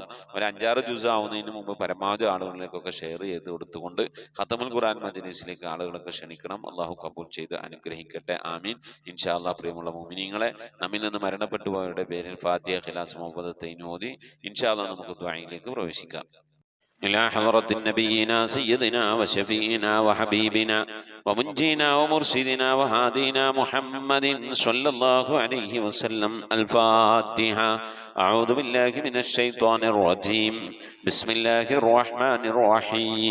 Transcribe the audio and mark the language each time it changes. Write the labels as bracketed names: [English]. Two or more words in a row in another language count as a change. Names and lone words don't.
[Malayalam] ഒരു 5-6 ജുസ് ആവുന്നതിന് മുമ്പ് പരമാവധി ആളുകളിലേക്കൊക്കെ ഷെയർ ചെയ്ത് കൊടുത്തുകൊണ്ട് [Arabic] ختم القرآن [Malayalam] മജ്‌ലിസിലേക്ക് ആളുകളൊക്കെ ക്ഷണിക്കണം. അള്ളാഹു കബൂൽ ചെയ്ത് അനുഗ്രഹിക്കട്ടെ. ആമീൻ. [Arabic] إن شاء الله. [Malayalam] പ്രിയമുള്ള മുഅ്മിനീങ്ങളെ, നമ്മിൽ നിന്ന് മരണപ്പെട്ടു പോയവരുടെ പേരിൽ ഫാത്തിഹ, ഖിലാസ്, മുഅവ്വദത്തൈൻ ഓതി [Arabic] إن شاء الله [Malayalam] നമുക്ക് ദുആയിലേക്ക് പ്രവേശിക്കാം. [Arabic] إلى حضرة نبينا سيدنا وشفينا وحبيبنا ومنجينا ومرشدنا وهادينا محمد صلى الله عليه وسلم. الفاتحة. أعوذ بالله من الشيطان الرجيم. بسم الله الرحمن الرحيم.